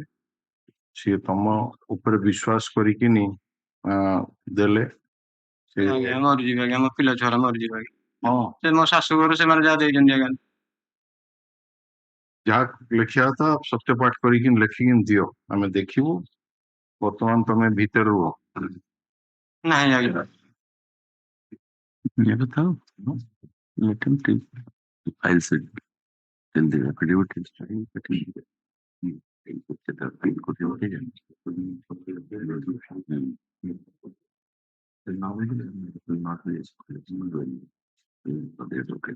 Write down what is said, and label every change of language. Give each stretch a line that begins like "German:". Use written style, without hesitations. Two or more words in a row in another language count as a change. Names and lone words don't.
Odia: ସିଏ ତମ ଉପରେ ବିଶ୍ୱାସ କରିକିନି ଦେଲେ ସେ ଆଜ୍ଞା ମରିଯିବି ଆଜ୍ଞା, ମୋ ପିଲା ଛୁଆ ମରିଯିବି ଆଜ୍ଞା। ହଁ ସେ ମୋ ଶାଶୁଘର ସେମାନେ ଯାହା ଦେଇଛନ୍ତି ଆଜ୍ଞା। ଯାହା ଲେଖିବା କଥା ସତ୍ୟପାଠ କରିକି ଲେଖିକି ଦିଅ, ଆମେ ଦେଖିବୁ। ବର୍ତ୍ତମାନ ତମେ ଭିତରେ ରୁହ। ନାଇଁ ଆଜ୍ଞା
English: Never thought. No. Let him take the file set. Then the affidavit is starting, but he put the file could have taken. And now it will not be okay.